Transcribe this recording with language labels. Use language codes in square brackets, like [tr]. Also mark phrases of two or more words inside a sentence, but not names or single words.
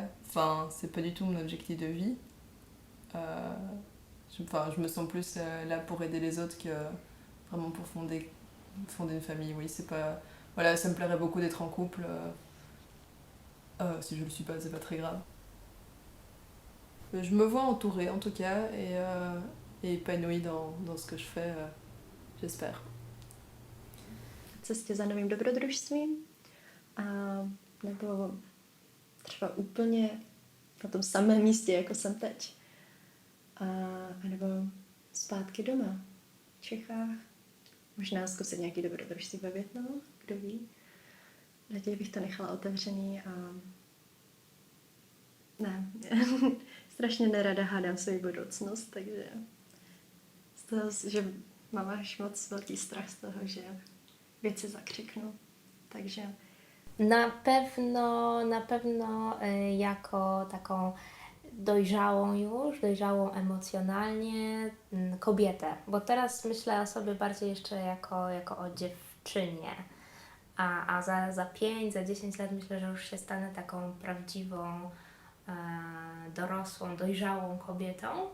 [fr] Enfin, c'est pas du tout mon objectif de vie. Je me sens plus là pour aider les autres que vraiment pour fonder une famille. Oui, c'est pas... Voilà, ça me plairait beaucoup d'être en couple. Si je le suis pas, c'est pas très grave. Je me vois entourée en tout cas et épanouie dans ce que je fais, j'espère. [cs] Cestě za novým dobrodružstvím a nebo třeba úplně na tom samém místě, jako jsem teď. A nebo zpátky doma v Čechách. Možná zkusit nějaký dobrodružství ve Vietnamu, kdo ví. Raději bych to nechala otevřený a ne, strašně nerada hádám svou budoucnost, takže z toho, že mám až moc velký strach z toho, že věci zakřiknu, takže... [pl] Na pewno jako taką dojrzałą emocjonalnie kobietę, bo teraz myślę o sobie bardziej jeszcze jako o dziewczynie, a za 5, za 10 lat myślę, że już się stanę taką prawdziwą, dorosłą, dojrzałą kobietą.